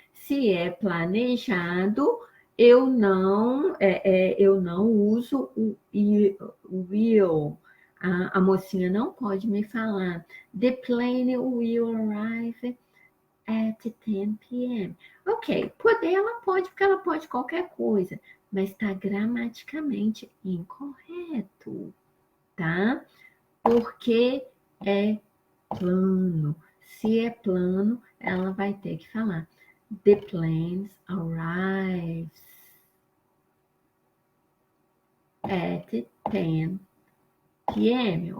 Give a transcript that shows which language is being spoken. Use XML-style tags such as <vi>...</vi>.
<pt>Se é planejado, eu não uso o will. A mocinha não pode me falar.</pt> <en>The plane will arrive at 10 p.m.</en> <pt>Ok, poder ela pode, porque ela pode qualquer coisa, mas está gramaticamente incorreto, tá? Porque é plano. Se é plano, ela vai ter que falar</pt> <en>the planes arrives at 10 p.m.</en>